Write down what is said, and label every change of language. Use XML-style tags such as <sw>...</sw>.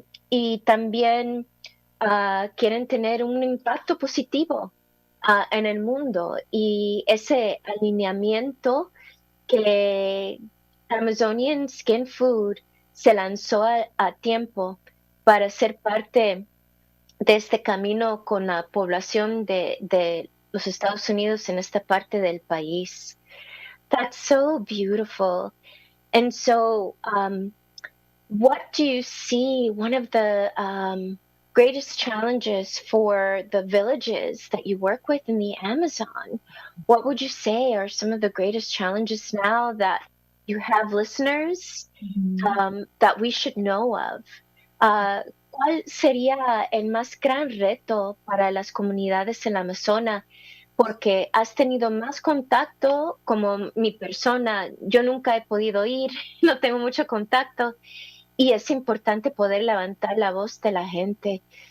<es>y también quieren tener un impacto positivo en el mundo, y ese alineamiento que Amazonian SkinFood se lanzó a tiempo para ser parte de este camino con la población de los Estados Unidos en esta parte del país.</es> <en>That's so beautiful. And so, what do you see one of the greatest challenges for the villages that you work with in the Amazon? What would you say are some of the greatest challenges now that you have listeners that we should know of?</en> <es>¿Cuál sería el más gran reto para las comunidades en la Amazona porque has tenido más contacto como mi persona. Yo nunca he podido ir, no tengo mucho contacto y es importante poder levantar la voz de la gente.</es>